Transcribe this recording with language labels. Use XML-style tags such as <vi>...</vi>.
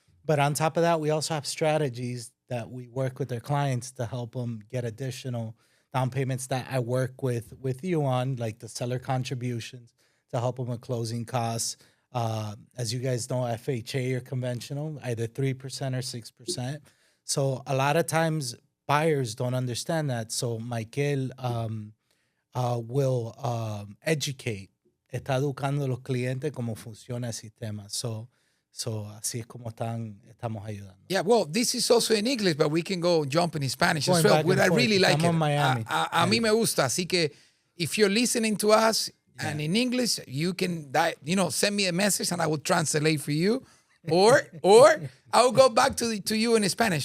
<en>But on top of that, we also have strategies that we work with our clients to help them get additional down payments that I work with you on, like the seller contributions to help them with closing costs. As you guys know, FHA or conventional, either 3% or 6%. So a lot of times buyers don't understand that. So Maykel will educate.</en> <es>Está educando a los clientes cómo funciona el sistema. So así es como estamos ayudando.</es> <en>Yeah, well, this is also in English, but we can go jump in Spanish as well. I really like it. Miami.</en> <es>A mí me gusta. Así que</es> <en>if you're listening to us and in English, you can send me a message and I will translate for you. Or I will go back to you in Spanish.</en>